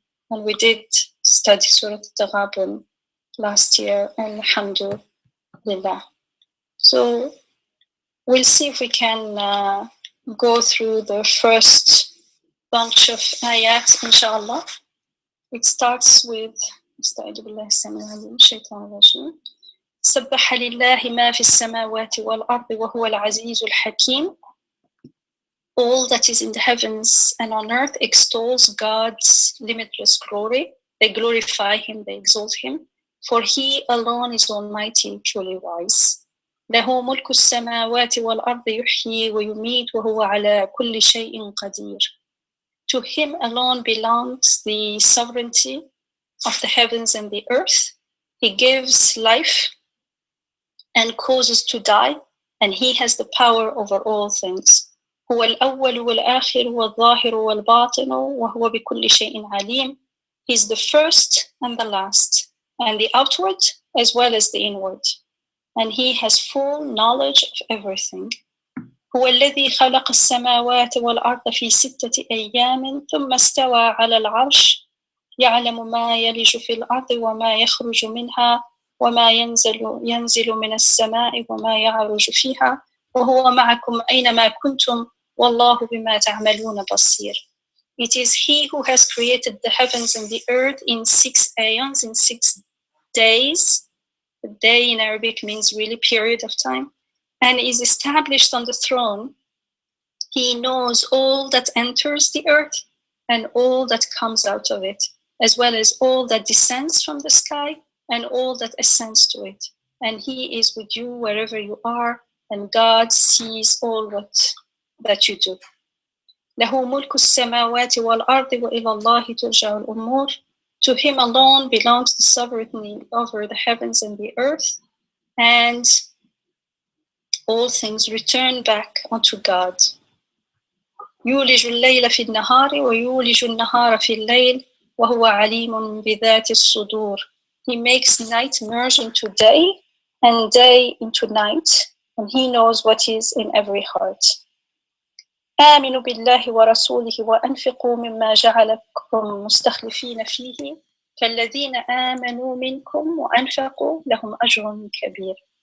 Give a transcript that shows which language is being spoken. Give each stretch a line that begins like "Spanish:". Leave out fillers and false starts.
English: And we did study Surah Taghabun last year, and alhamdulillah. So we'll see if we can go through the first bunch of ayat, inshallah. It starts with
Arabic: استعيذ بالله السميع العليم من الشيطان الرجيم سبح لله ما في السماوات والأرض وهو العزيز الحكيم.
English: All that is in the heavens and on earth extols God's limitless glory. They glorify Him, they exalt Him, for He alone is almighty, truly wise.
Arabic: له ملك السماوات والأرض يحيي ويميت وهو على كل شيء قدير.
English: To Him alone belongs the sovereignty of the heavens and the earth. He gives life and causes to die, and He has the power over all things.
Arabic: هو الأول والآخر والظاهر والباطن وهو بكل شيء عليم.
English: He is the first and the last, and the outward as well as the inward. And He has full knowledge of everything.
Arabic: هو الذي خلق السماوات والأرض في 6 أيام ثم استوى على العرش يعلم ما يلج في الأرض وما يخرج منها وما ينزل من السماء وما يعرج فيها وهو معكم أينما كنتم والله بما تعملون بصير.
English: It is He who has created the heavens and the earth in 6 aeons, in 6 days. The day in Arabic means really period of time, and is established on the throne. He knows all that enters the earth and all that comes out of it, as well as all that descends from the sky and all that ascends to it. And He is with you wherever you are, and God sees all that you do.
Arabic: له ملك السماوات والأرض وإلى الله ترجع الأمور.
English: To Him alone belongs the sovereignty over the heavens and the earth, and all things return back unto God.
Arabic: يولج الليل في النهار ويولج النهار في الليل وهو عليم بذات الصدور.
English: He makes night merge into day and day into night, and He knows what is in every heart.
Arabic: آمنوا بالله ورسوله وأنفقوا مما جعلكم مستخلفين فيه فالذين آمنوا منكم وأنفقوا لهم أجر كبير.